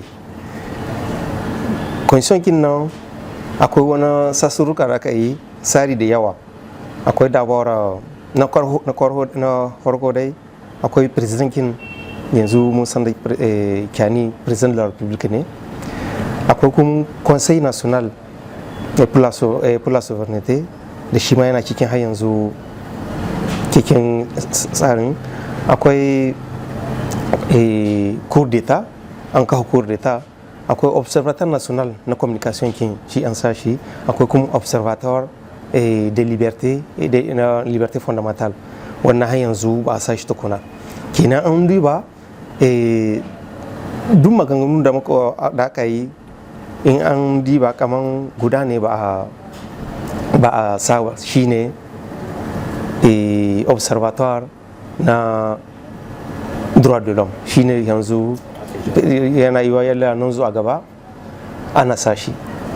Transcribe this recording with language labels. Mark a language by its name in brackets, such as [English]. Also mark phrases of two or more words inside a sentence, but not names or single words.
[Hausa] Constitution kin nan akwai wani sassuruka da aka yi tsari da yawa, akwai dabara na farko dai akwai presidentin yanzu mun san da kyani [French] president de la republique [Hausa] ne, akwai kuma [French] conseil national pour la souveraineté [Hausa] da shi ma yana cikin har yanzu cikin tsarin, akwai [French] cour d'etat, [Hausa] an kawo [French] cour d'etat, [Hausa] akwai [French] observatoire national [Hausa] na communication kin shi an sa shi, akwai kuma [French] observatoire de liberté et de liberté fondamentale, [Hausa] wannan har yanzu ba a sa shi tukuna. Kenan an duba duk maganganun da aka yi in an diba kaman guda ne ba a sa shi ne observatoire na [French] droit de l'homme, [Hausa] shi ne yanzu yana yi wa yalla nan zuwa gaba ana sa shi.